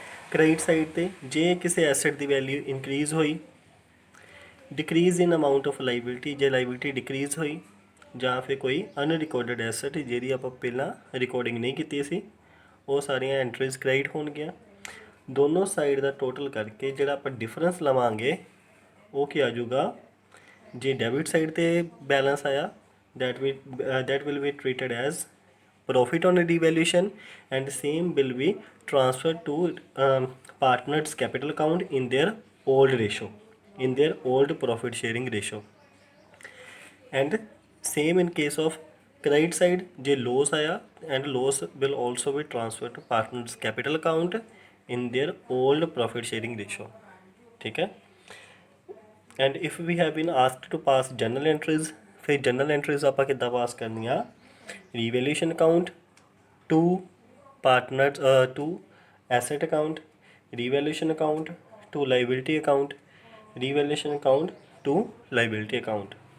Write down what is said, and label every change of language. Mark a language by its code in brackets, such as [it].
[pa] Credit side 'ਤੇ ਜੇ ਕਿਸੇ ਐਸੈਟ ਦੀ ਵੈਲਿਊ ਇਨਕਰੀਜ਼ ਹੋਈ, ਡਿਕਰੀਜ਼ ਇਨ ਅਮਾਊਂਟ ਆਫ ਲਾਈਬਿਲਿਟੀ, ਜੇ ਲਾਈਬਿਲਿਟੀ ਡਿਕਰੀਜ਼ ਹੋਈ, ਜਾਂ ਫਿਰ ਕੋਈ ਅਨਰਿਕਾਰਡਡ ਐਸੈਟ ਜਿਹਦੀ ਆਪਾਂ ਪਹਿਲਾਂ ਰਿਕਾਰਡਿੰਗ ਨਹੀਂ ਕੀਤੀ ਸੀ, ਉਹ ਸਾਰੀਆਂ ਐਂਟਰੀਜ਼ ਕ੍ਰੈਡਿਟ ਹੋਣਗੀਆਂ। ਦੋਨੋਂ ਸਾਈਡ ਦਾ ਟੋਟਲ ਕਰਕੇ ਜਿਹੜਾ ਆਪਾਂ ਡਿਫਰੈਂਸ ਲਵਾਂਗੇ ਉਹ ਕੀ ਆ ਜਾਊਗਾ, ਜੇ ਡੈਬਿਟ ਸਾਈਡ 'ਤੇ ਬੈਲੈਂਸ ਆਇਆ, [en] that will be treated as profit on devaluation, and same will be transferred to partners capital account in their old ratio, in their old profit sharing ratio. And same in case of credit side, [pa] ਜੇ loss ਆਇਆ, [en] and loss will also be transferred to partners capital account in their old profit sharing ratio. [hi] ठीक है, [en] and if we have been asked to pass journal entries, [pa] ਫਿਰ general entries ਆਪਾਂ ਕਿੱਦਾਂ ਪਾਸ ਕਰਨੀਆਂ, [en] Revaluation account to partner to asset account, revaluation account to liability account, revaluation account to liability account.